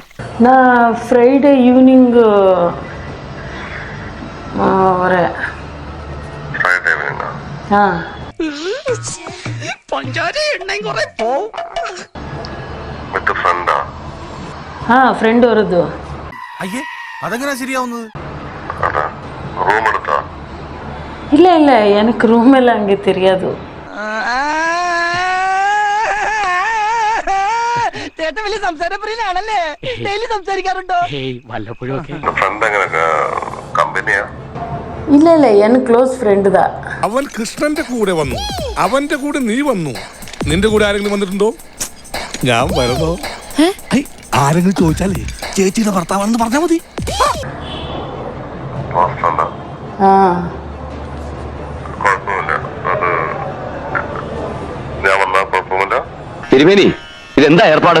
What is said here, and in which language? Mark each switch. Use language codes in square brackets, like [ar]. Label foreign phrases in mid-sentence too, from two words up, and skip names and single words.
[en] Friday evening friend വരുത്. [ml] അതെങ്ങനെ ശരിയാവുന്നത്? [ta] இல்ல இல்ல எனக்கு ரூம் எல்லாம் அங்கே தெரியாது. [ml] ചേട്ടൻ വലിയ സംസാരപ്രിയനാണല്ലേ? ഡെയിലി സംസാരിക്കാറുണ്ടോ? [ta] இல்ல இல்ல எனக்கு [en] close friend [ta] தான். [ml] അവൻ കൃഷ്ണന്റെ കൂടെ വന്നു, അവന്റെ കൂടെ നീ വന്നു. നിന്റെ കൂടെ ആരെങ്കിലും വന്നിട്ടുണ്ടോ? ഞാൻ വരുന്നോ? ആരെങ്കിലും ചോദിച്ചാലേ ചേച്ചിയുടെ ഭർത്താവാണെന്ന് പറഞ്ഞാ മതി. തിരുമേനി ഇതെന്താ ഏർപ്പാട്?